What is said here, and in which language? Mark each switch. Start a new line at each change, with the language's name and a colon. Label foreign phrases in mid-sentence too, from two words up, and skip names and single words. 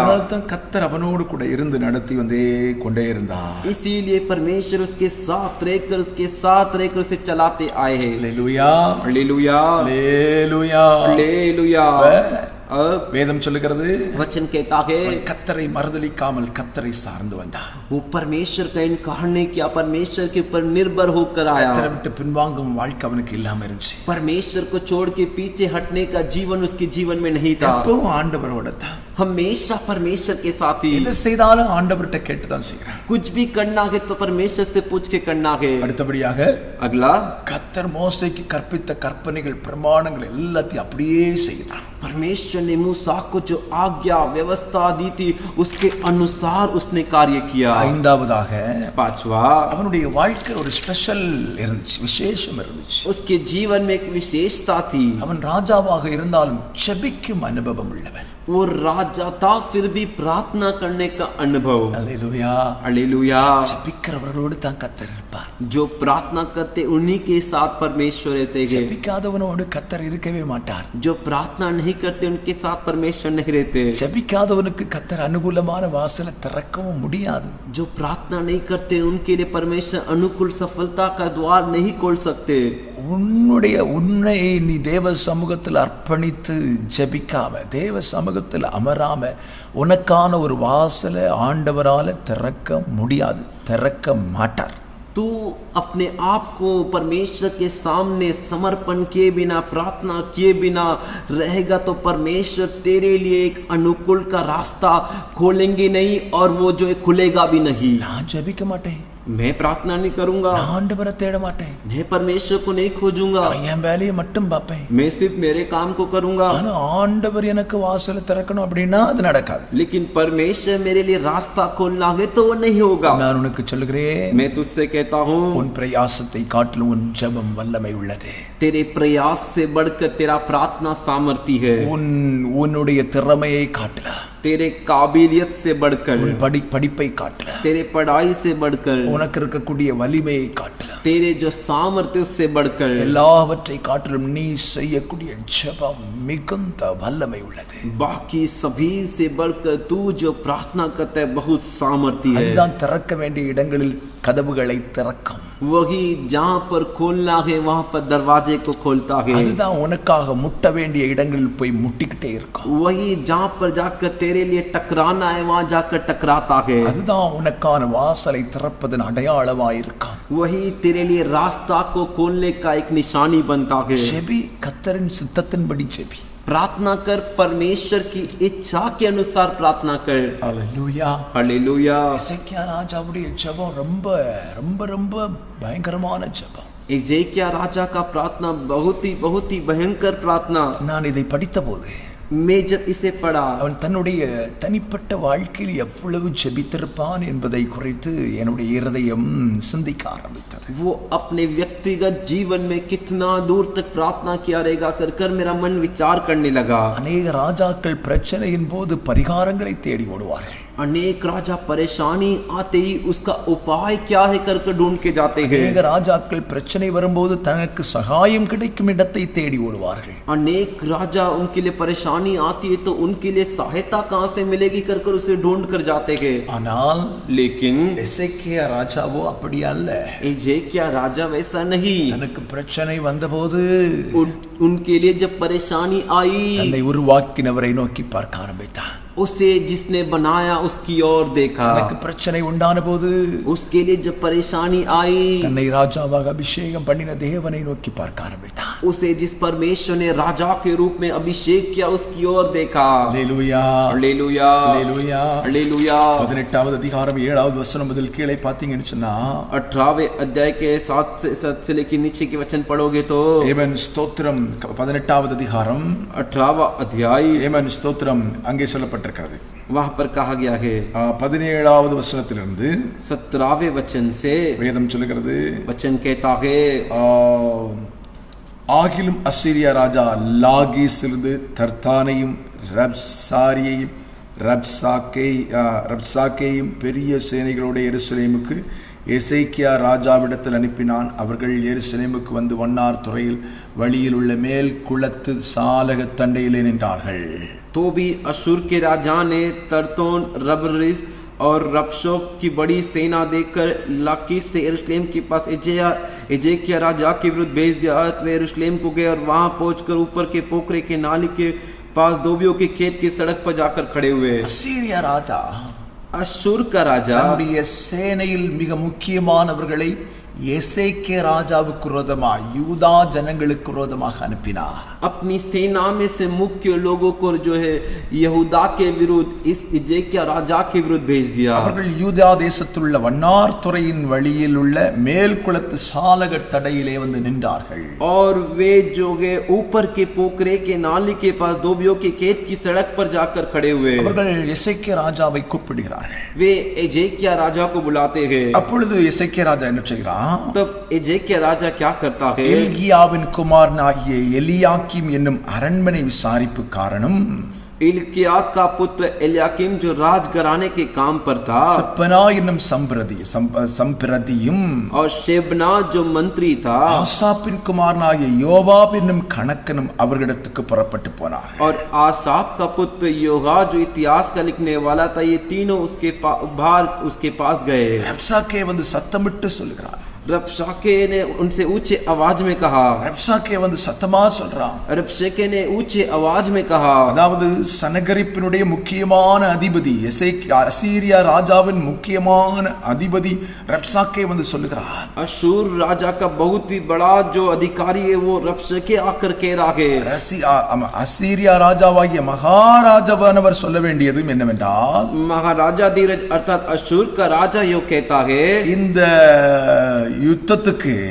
Tamil: கர்த்தர் அவனோடு கூட இருந்து நடத்தி வந்தே கொண்டே இருந்தார்.
Hindi: इसीलिए परमेश्वर उसके साथ रहकर उसे चलाते आए हैं.
Tamil: அல்லேலூயா.
Hindi: हालेलुया.
Tamil: அல்லேலூயா.
Hindi: हालेलुया.
Tamil: வேதம் சொல்லுகிறது
Hindi: वचन कहता है
Tamil: கர்த்தரை மறுதலிக்காமல் கர்த்தரை சார்ந்து வந்தார்.
Hindi: वो परमेश्वर का इनकार नहीं किया, परमेश्वर के ऊपर निर्भर होकर आया.
Tamil: கர்த்தரை விட்டு பின்வாங்கும் வாழ்க்கை அவனுக்கு இல்லாம இருந்துச்சு.
Hindi: परमेश्वर को छोड़ के पीछे हटने का जीवन उसके जीवन में नहीं था.
Tamil: எப்பவும் ஆண்டவரோட தான்.
Hindi: हमेशा परमेश्वर के साथ ही.
Tamil: எது செய்தாலும் ஆண்டவர்கிட்ட கேட்டு தான் செய்யறான்.
Hindi: कुछ भी करना है तो परमेश्वर से पूछ के करना है.
Tamil: அடுத்தபடியாக
Hindi: अगला,
Tamil: கர்த்தர் மோசேக்கு கற்பித்த கற்பனைகள் பிரமாணங்கள் எல்லாத்தையும் அப்படியே செய்தான்.
Hindi: परमेश्वर ने मूसा को जो आज्ञा व्यवस्था दी थी उसके अनुसार उसने कार्य किया.
Tamil: ஐந்தாவதாக
Hindi: पांचवा,
Tamil: அவனுடைய வாழ்க்கையில் ஒரு ஸ்பெஷல் இருந்துச்சு, விசேஷம் இருந்துச்சு.
Hindi: उसके जीवन में एक विशेषता थी.
Tamil: அவன் ராஜாவாக இருந்தாலும் ஜெபிக்கும் அனுபவம் உள்ளவன்.
Hindi: वो राजा था फिर भी प्रार्थना करने का अनुभव।
Tamil: அல்லேலூயா.
Hindi: हालेलुया।
Tamil: ஜெபிக்கிறவர்களோடு தான் கர்த்தர் இருப்பார்.
Hindi: जो प्रार्थना करते उन्हीं के साथ परमेश्वर रहते हैं।
Tamil: ஜெபிக்காதவனோடு கர்த்தர் இருக்கவே மாட்டார்.
Hindi: जो प्रार्थना नहीं करते उनके साथ परमेश्वर नहीं रहते।
Tamil: ஜெபிக்காதவனுக்கு கர்த்தர் அனுகூலமான வாசலை திறக்கவும் முடியாது.
Hindi: जो प्रार्थना नहीं करते उनके लिए परमेश्वर अनुकूल सफलता का द्वार नहीं खोल सकते।
Tamil: உன்னை நீ தேவ சமூகத்தில் அர்ப்பணித்து ஜெபிக்காம, தேவ சமூகத்தில் அமராம உனக்கான ஒரு வாசலை ஆண்டவரால திறக்க முடியாது, திறக்க மாட்டார்.
Hindi: तू अपने आप को परमेश्वर के सामने समर्पण किए बिना, प्रार्थना किए बिना रहेगा तो परमेश्वर तेरे लिए एक अनुकूल का रास्ता खोलेंगे नहीं और वो जो है खुलेगा भी नहीं।
Tamil: நான் ஜெபிக்க மாட்டேன்,
Hindi: मैं प्रार्थना नहीं करूंगा,
Tamil: நான் ஆண்டவரை தேட மாட்டேன்,
Hindi: मैं परमेश्वर को नहीं खोजूंगा,
Tamil: நான் என் வேலையை மட்டும் பார்ப்பேன்,
Hindi: मैं सिर्फ मेरे काम को करूंगा।
Tamil: ஆனா ஆண்டவர் எனக்கு வாசலை திறக்கணும் அப்படின்னா அது நடக்காது.
Hindi: लेकिन परमेश्वर मेरे लिए रास्ता खोलना है तो वो नहीं होगा।
Tamil: நான் உனக்கு சொல்லுகிறேன்,
Hindi: मैं तुझसे कहता हूँ
Tamil: உன் பிரயாசத்தை காட்டிலும் உன் ஜெபம் வல்லமை உள்ளது.
Hindi: तेरे प्रयास से बढ़कर तेरा प्रार्थना सामर्थ्य है।
Tamil: உன்னுடைய திறமையை காட்டல,
Hindi: तेरे काबिलियत से बढ़कर,
Tamil: உன் படிப்பை காட்டல,
Hindi: तेरे पढ़ाई से बढ़कर,
Tamil: உனக்கு இருக்கக்கூடிய வலிமையை காட்டல,
Hindi: तेरे जो सामर्थ्य उससे बढ़कर,
Tamil: எல்லாவற்றை காட்டிலும் நீ செய்யக்கூடிய ஜெபம் மிகுந்த வல்லமை உள்ளது.
Hindi: बाकी सभी से बढ़कर तू जो प्रार्थना करता है बहुत सामर्थ्य है।
Tamil: அதுதான் திறக்க வேண்டிய இடங்களில் கதவுகளை திறக்கும்.
Hindi: वही जहाँ पर खोलना है वहाँ पर दरवाजे को खोलता है।
Tamil: அதுதான் உனக்காக முட்ட வேண்டிய இடங்களில் போய் முட்டிக்கிட்டே இருக்கும்.
Hindi: वही जहाँ पर जाकर तेरे लिए टकराना है वहाँ जाकर टकराता है।
Tamil: அதுதான் உனக்கான வாசலை திறப்பதன் அடையாளமாய் இருக்கும்.
Hindi: वही तेरे लिए रास्ता को खोलने का एक निशानी बनता है।
Tamil: ஜெபி, கர்த்தரின் சித்தத்தின்படி ஜெபி.
Hindi: प्रार्थना कर, परमेश्वर की इच्छा के अनुसार प्रार्थना कर।
Tamil: அல்லேலூயா.
Hindi: हालेलुया।
Tamil: எசேக்கியா ராஜாவுடைய ஜெபம் ரொம்ப ரொம்ப ரொம்ப பயங்கரமான ஜெபம்.
Hindi: एजेकिया राजा का प्रार्थना बहुत ही भयंकर प्रार्थना।
Tamil: நான் இதை படித்தபோது
Hindi: मैं जब इसे पढ़ा,
Tamil: அவன் தன்னுடைய தனிப்பட்ட வாழ்க்கையில் எவ்வளவு ஜெபித்திருப்பான் என்பதை குறித்து என்னுடைய இருதயம் சிந்திக்க ஆரம்பித்தது.
Hindi: वो अपने व्यक्तिगत जीवन में कितना दूर तक प्रार्थना किया रहेगा कर मेरा मन विचार करने लगा।
Tamil: அநேக ராஜாக்கள் பிரச்சனையின் போது பரிகாரங்களை தேடி ஓடுவார்கள்.
Hindi: अनेक राजा परेशानी आते ही उसका उपाय क्या है कर ढूंढ के जाते हैं।
Tamil: அநேக ராஜாக்கள் பிரச்சனை வரும்போது தனக்கு சகாயம் கிடைக்கும் இடத்தை தேடி ஓடுவார்கள்.
Hindi: अनेक राजा उनके लिए परेशानी आती है तो उनके लिए सहायता कहाँ से मिलेगी कर उसे ढूंढ कर जाते हैं।
Tamil: ஆனால்
Hindi: लेकिन
Tamil: எசேக்கியா ராஜாவோ அப்படி அல்ல.
Hindi: एजेकिया राजा वैसा नहीं।
Tamil: தனக்கு பிரச்சனை வந்தபோது
Hindi: उनके लिए जब परेशानी आई,
Tamil: தன்னை உருவாக்கினவரை நோக்கி பார்க்க ஆரம்பித்தான்.
Hindi: उसे जिसने बनाया उसकी ओर देखा।
Tamil: தனக்கு பிரச்சனை உண்டான போது
Hindi: उसके लिए जब परेशानी आई,
Tamil: தன்னை ராஜாவாக அபிஷேகம் பண்ணின தேவனை நோக்கி பார்க்க ஆரம்பித்தான்.
Hindi: उसे जिस परमेश्वर ने राजा के रूप में अभिषेक किया उसकी ओर देखा।
Tamil: அல்லேலூயா.
Hindi: हालेलुया।
Tamil: அல்லேலூயா.
Hindi: हालेलुया।
Tamil: 18வது அதிகாரம் 7வது வசனம் முதல் கீழே பார்த்தீங்கன்னு சொன்னா
Hindi: 18वें अध्याय के 7 से लेकर नीचे के वचन पढ़ोगे तो
Tamil: ஏமன் ஸ்தோத்திரம். 18வது அதிகாரம்
Hindi: 18वां अध्याय
Tamil: ஏமன் ஸ்தோத்திரம் அங்கே சொல்லப்பட்டிருக்கிறது.
Hindi: वहां पर कहा गया है
Tamil: 17வது வசனத்திலிருந்து
Hindi: 17वें वचन से
Tamil: வேதம் சொல்லுகிறது,
Hindi: वचन कहता है,
Tamil: ஆகிலும் அசீரியா ராஜா லாகீசிலிருந்து தர்த்தானையும் ரப்சாரியையும் ரப்சாக்கேயும் பெரிய சேனைகளோட எருசலேமுக்கு எசேக்கியா ராஜாவிடத்தில் அனுப்பினான். அவர்கள் எருசலேமுக்கு வந்து வண்ணார் துறையில் வழியில் உள்ள மேல் குளத்து சாலக தண்டையிலே நின்றார்கள்.
Hindi: तो भी अशूर के राजा ने तरतोन, रबरिस और रबशोक की बड़ी सेना देखकर लाकीस से यरूशलेम के पास एजेकिया राजा के विरुद्ध भेज दिया। वे यरूशलेम को गए और वहां पहुंचकर ऊपर के पोखरे के नाली के पास धोबियों के खेत की सड़क पर जाकर खड़े हुए।
Tamil: அசீரியா ராஜா
Hindi: अशूर का राजा
Tamil: தன்னுடைய சேனையில் மிக முக்கியமானவர்களை எசேக்கியா ராஜாவுக்கு விரோதமாக, யூதா ஜனங்களுக்கு விரோதமாக அனுப்பினார்.
Hindi: अपनी सेना में से मुख्य लोगों को जो है यहूदा के विरुद्ध इस एजेकिया राजा के विरुद्ध भेज दिया।
Tamil: அவர்கள் யூதா தேசத்தில் உள்ள வண்ணார் துறையின் வழியில் உள்ள மேல் குளத்து சாலக தடையிலே வந்து நின்றார்கள்.
Hindi: और वे जो है ऊपर के पोखरे के नाली के पास धोबियों के खेत की सड़क पर जाकर खड़े हुए।
Tamil: அவர்கள் எசேக்கியா ராஜாவை கூப்பிடுகிறார்கள்.
Hindi: वे एजेकिया राजा को बुलाते हैं।
Tamil: அப்பொழுது எசேக்கியா ராஜா என்ன செய்கிறான்?
Hindi: तब एजेकिया राजा क्या करता है?
Tamil: எல்கியாவின் குமாரனாகிய எலியாக்கிம் என்னும் அரண்மனை விசாரிப்புக்காரனும்
Hindi: इल्किया का पुत्र एलियाकीम जो राजघराने के काम पर था
Tamil: செப்பனா என்னும் சம்பிரதியும்
Hindi: और शेबना जो मंत्री था
Tamil: ஆசாப்பின் குமாரனாகிய யோவாப் என்னும் கணக்கனும் அவர்களிடத்துக்கு புறப்பட்டு போனார்.
Hindi: और आसाफ का पुत्र योगा जो इतिहास का लिखने वाला था, ये तीनों उसके बाहर उसके पास गए.
Tamil: ரப்சாக்கே வந்து சத்தமிட்டு சொல்லுகிறார்.
Hindi: रबशाके ने उनसे ऊंचे आवाज में कहा.
Tamil: ரப்சாக்கே வந்து சத்தமா சொல்றான்.
Hindi: रबशाके ने ऊंचे आवाज में कहा.
Tamil: அதாவது சனகரிப்பினுடைய முக்கியமான அதிபதி அசீரியா ராஜாவின் முக்கியமான அதிபதி ரப்சாக்கே வந்து சொல்லுகிறார்.
Hindi: अशूर राजा का बहुत ही बड़ा जो अधिकारी है वो रबशाके आकर कह रहा है.
Tamil: அசீரியா ராஜாவாகிய மகாராஜாவானவர் சொல்ல வேண்டியது என்னவென்றால்,
Hindi: महाराजा धीरज अर्थात अशूर का राजा यो कहता है,
Tamil: இந்த யுத்தத்துக்கு